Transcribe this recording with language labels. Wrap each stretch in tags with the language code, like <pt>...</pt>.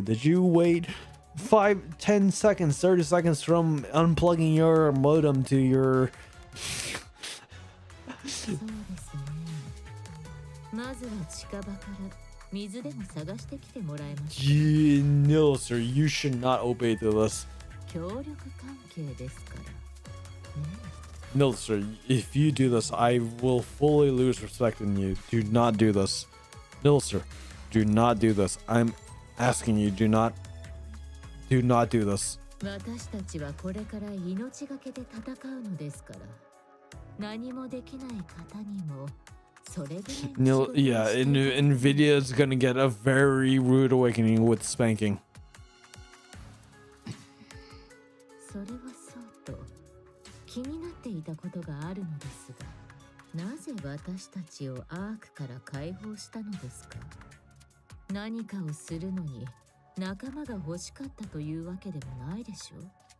<en>Did you wait 5, 10 seconds, 30 seconds from unplugging your modem to your</en> <ja>そうですね。まずは近場から水でも探してきてもらえますか。</ja> <en>No, sir, you should not obey to this.</en> <ja>協力関係ですから。ね</ja> <en>No, sir, if you do this, I will fully lose respect in you. Do not do this. No, sir, do not do this. I'm asking you, do not do this.</en> <ja>私たちはこれから命がけで戦うのですから。何もできない方にもそれぐらいの</ja> <en>No, yeah, NVIDIA is gonna get a very rude awakening with spanking.</en> <ja>それはそうと気になっていたことがあるのですが、なぜ私たちをアークから解放したのですか。何かをするのに仲間が欲しかったというわけでもないでしょう。</ja>